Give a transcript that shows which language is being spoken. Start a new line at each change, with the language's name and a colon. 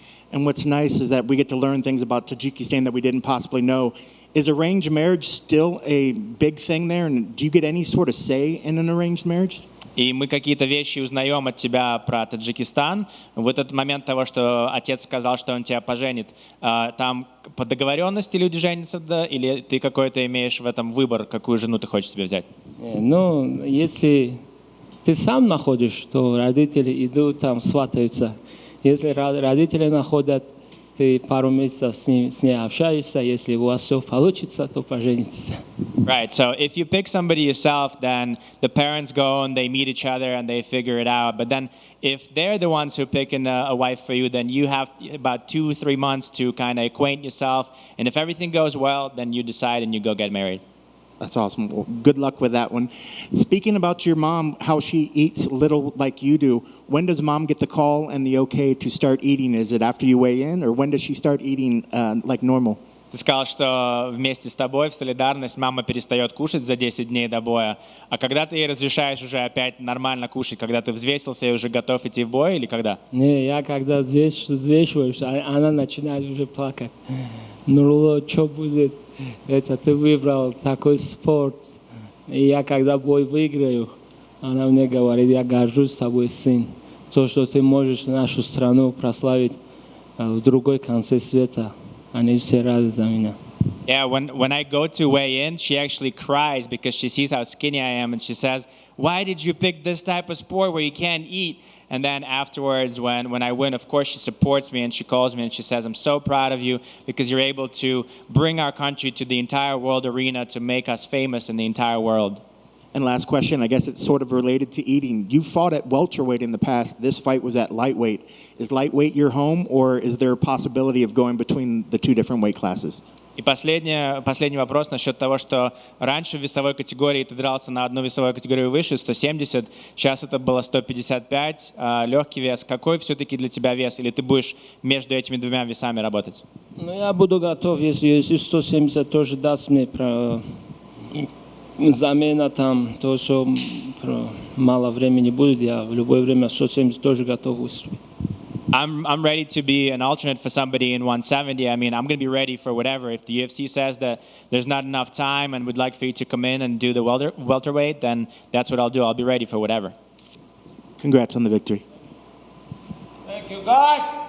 English: And what's nice is that we get to learn things about Tajikistan that we didn't possibly know. Is arranged marriage still a big thing there? And do you get any sort of say in an arranged marriage?
Russian: И мы какие-то вещи узнаем от тебя про Таджикистан. В этот момент того, что отец сказал, что он тебя поженит, там по договоренности люди женятся, да? Или ты какой-то имеешь в этом выбор, какую жену ты хочешь себе взять? Ну, если ты сам находишь, то родители идут там, сватаются. Если родители находят, ты пару месяцев с ней общаешься, если у вас все получится, то поженитесь.
English: Right. So if you pick somebody yourself, then the parents go and they meet each other and they figure it out. But then if they're the ones who pick a wife for you, then you have about 2-3 months to kind of acquaint yourself. And if everything goes well, then you decide and you go get married. That's awesome. Well, good luck with that one. Speaking about your mom, how she eats little like you do, when does mom get the call and the okay to start eating? Is it after you weigh in, or when does she start eating like normal?
Russian: Ты сказал, что вместе с тобой в солидарность мама перестает кушать за 10 дней до боя. А когда ты ей разрешаешь уже опять нормально кушать, когда ты взвесился и уже готов идти в бой, или когда? Не, я когда взвешиваюсь, она начинает уже плакать. Нурулло, что будет? Это ты выбрал такой спорт. И я когда бой выиграю, она мне говорит, я горжусь тобой, сын. То, что ты можешь нашу страну прославить в другой конце света. Они все рады за меня.
English: Yeah, when I go to weigh in, she actually cries because she sees how skinny I am, and she says, "Why did you pick this type of sport where you can't eat?" And then afterwards, when I win, of course, she supports me and she calls me and she says, "I'm so proud of you because you're able to bring our country to the entire world arena to make us famous in the entire world." And last question, I guess it's sort of related to eating. You fought at welterweight in the past. This fight was at lightweight. Is lightweight your home, or is there a possibility of going between the two different weight classes?
Russian: И последний вопрос насчет того, что раньше в весовой категории ты дрался на одну весовую категорию выше, 170, сейчас это было 155, легкий вес. Какой все-таки для тебя вес? Или ты будешь между этими двумя весами работать? Ну, я буду готов, если 170 тоже даст мне замена там, то, что мало времени будет, я в любое время 170 тоже готов выступить.
English: I'm ready to be an alternate for somebody in 170. I mean, I'm going to be ready for whatever. If the UFC says that there's not enough time and would like for you to come in and do the welterweight, then that's what I'll do. I'll be ready for whatever. Congrats on the victory. Thank you, guys.